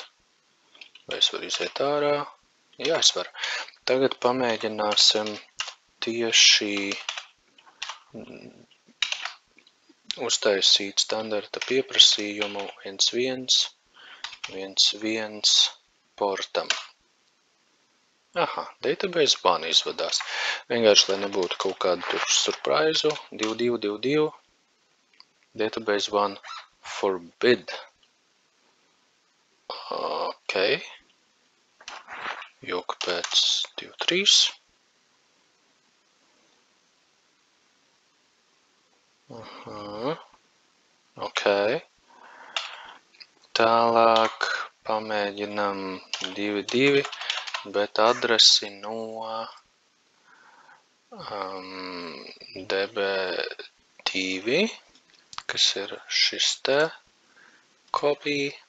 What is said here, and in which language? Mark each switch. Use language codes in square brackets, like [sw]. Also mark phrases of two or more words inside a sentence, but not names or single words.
[lv] Vai es varu iziet ārā? Jā, es varu. Tagad pamēģināsim tieši uztaisīt standarta pieprasījumu 1.1.1.1 portam. Aha, [en] database one [lv] izvadās. Vienkārši, lai nebūtu kaut kādu tur surprizu, 2222, [en] database one forbid. [lv] Ok. Joka pēc 23. Ok. Tālāk pamēģinam 2.2, bet adresi no db2, kas ir šis te copy.